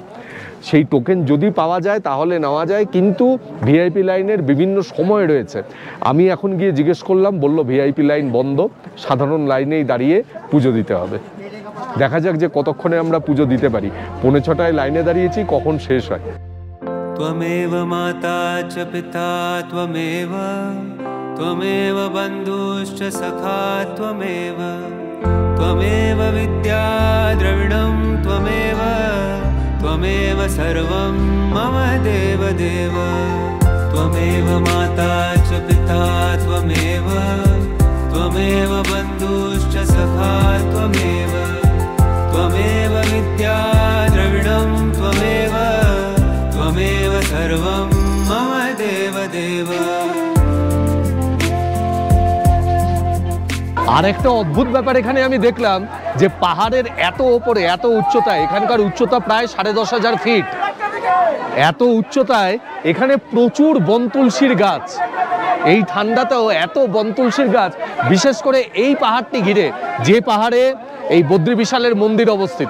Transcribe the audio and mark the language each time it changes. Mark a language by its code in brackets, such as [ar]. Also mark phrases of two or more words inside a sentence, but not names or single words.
[bn] সেই টোকেন যদি পাওয়া যায় তাহলে নেওয়া যায়, কিন্তু ভিআইপি লাইনের বিভিন্ন সময় রয়েছে। আমি এখন গিয়ে জিজ্ঞেস করলাম, বলল ভিআইপি লাইন বন্ধ, সাধারণ লাইনেই দাঁড়িয়ে পুজো দিতে হবে। দেখা যাক যে কতক্ষণে আমরা পুজো দিতে পারি। 5:45 লাইনে দাঁড়িয়েছি, কখন শেষ হয়। [sa] त्वमेव माता च पिता त्वमेव त्वमेव बन्धुश्च सखा त्वमेव त्वमेव विद्या द्रविणं त्वमेव त्वमेव सर्वं मम देव देव त्वमेव माता च पिता त्वमेव त्वमेव बन्धुश्च सखा त्वमेव त्वमेव विद्या द्रविणं त्वमेव त्वमेव सर्वं मम देव देव। [bn] আর একটা অদ্ভুত ব্যাপার এখানে আমি দেখলাম যে পাহাড়ের এত ওপরে এত উচ্চতায়, এখানকার উচ্চতা প্রায় 10,500 ফিট, এত উচ্চতায় এখানে প্রচুর বনতুলসীর গাছ। এই ঠান্ডাতেও এত বনতুলসীর গাছ, বিশেষ করে এই পাহাড়টি ঘিরে যে পাহাড়ে এই বদ্রী বিশালের মন্দির অবস্থিত।